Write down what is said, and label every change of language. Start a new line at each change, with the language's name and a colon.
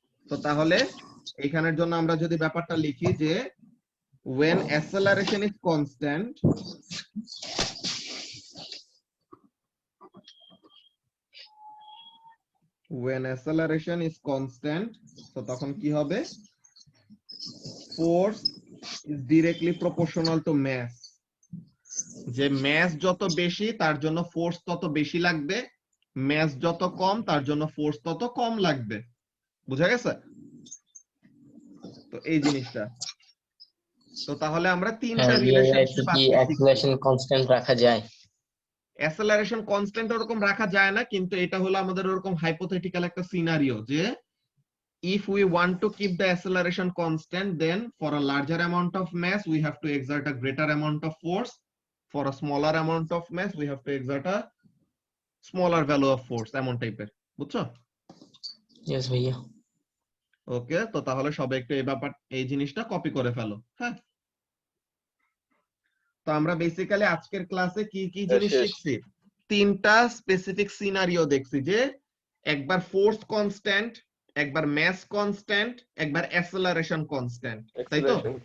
Bangla: তো তাহলে এখানের জন্য আমরা যদি ব্যাপারটা লিখি যে
English: when acceleration is constant,
Bangla: when acceleration is constant, তো তখন কি হবে,
English: force is directly proportional to mass,
Bangla: যে mass যত বেশি তার জন্য ফোর্স তত বেশি লাগবে, mass যত কম তার জন্য ফোর্স তত কম লাগবে। বুঝা গেছে? তো এই জিনিসটা, তো তাহলে আমরা তিনটা হ্যাঁ রিলেশনশিপ কি অ্যাক্সিলারেশন কনস্ট্যান্ট রাখা যায়? অ্যাসেলারেশন কনস্ট্যান্ট ওরকম রাখা যায় না, কিন্তু এটা হলো আমাদের ওরকম হাইপোথেটিক্যাল একটা সিনারিও যে
English: if we want to keep the acceleration constant, then for a larger amount of mass we have to exert a greater amount of force, for a smaller amount of mass we have to exert a smaller value of force,
Bangla: এমন টাইপের। বুঝছো? Yes ভাইয়া। ওকে, তো তাহলে সবাই একটু এই জিনিসটা কপি করে ফেলো। হ্যাঁ, তো আমরা বেসিক্যালি আজকের ক্লাসে কি কি জিনিস শিখছি, তিনটা স্পেসিফিক সিনারিও দেখছি, যে একবার ফোর্স কনস্ট্যান্ট, একবার ম্যাস কনস্ট্যান্ট, একবার অ্যাসেলারেশন কনস্ট্যান্ট, তাই তো?